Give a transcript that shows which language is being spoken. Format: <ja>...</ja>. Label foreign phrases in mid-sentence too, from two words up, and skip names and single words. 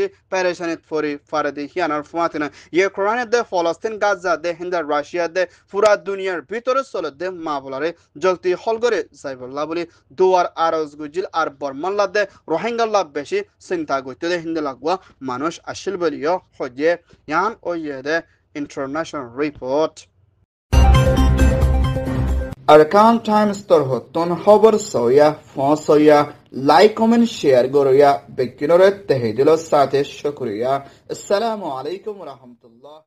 <rhg>পেরেশানিত ফরি ফারে দে হিয়ানার ফুয়াতিনা ইউক্রেন দে ফলস্তিন গাজা দে হিন্দা রাশিয়া দে পুরা দুনিয়ার ভিতরে চলে দে মা বলারে জলতি হলগরে যাইবল্লা বলি দুয়ার আরজ গুজিল আর বর্মাল্লা দে রোহিঙ্গাল্লা বেশি চিন্তা করতে দে হিন্দে লাগুয়া মানুষ আসিল বলিও হইয়ে ইয়ান ওইয়ে দে</rhg> <en>international report</en> <rhg>Arkan Times tor hoton hobar soya fon soya</rhg> <en>like comment share</en> <rhg>গরয়া বেকিনরে তেহেদিল সাথে শুকরিয়া</rhg> <ar>السلام عليكم رحمة الله</ar>